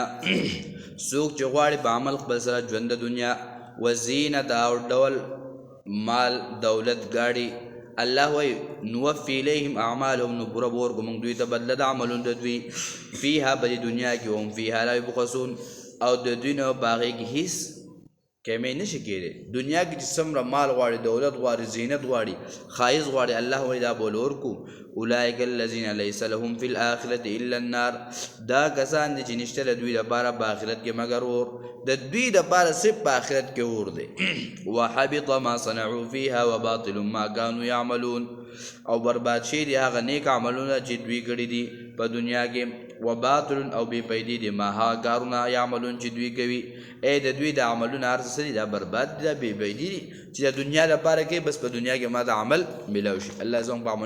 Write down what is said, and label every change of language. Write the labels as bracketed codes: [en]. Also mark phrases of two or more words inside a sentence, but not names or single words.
[ps] څوک چې غواړي په عمل خپل سره ژوند د دنیا وزینت او ډول مال دولت ګاډي، الله وی [ar] نوفی الیهم اعمالهم [ps] نو پوره به ورکړو موږ دوی ته بدله د عملونو د دوی فیها په دې دنیا کې هم [ar] فیها لا یبخسون [ps] او د دوی نه په هغې کې هېڅ کمی نشي کېدی. دنیا کې چې څومره مال غواړي دولت غواړي زینت غواړي ښایست غواړي الله وایي دا به ورکو. [ar] اولئک الذین لیس لهم فی الآخرة الا النار. [ps] دا کسان دي چې نشته د دوی دپاره په آخرت کې مګر اور، د دوی دپاره صرف په آخرت کې اور دی. [ar] وحبط ما صنعوا فیها وباطل ما کانوا یعملون. [ps] او برباد شي دي هغه نیک عملونه چې دوی کړي دي په دنیا کې، وباطل او بې پیدي دي ما هغه کارونه یعملون چې دوی کوي. ای د دوی د عملونه هر څه دي دا برباد دي دا بې پیدي دي چې د دنیا لپاره کوي بس په دنیا کې ما د عمل میلاو شي.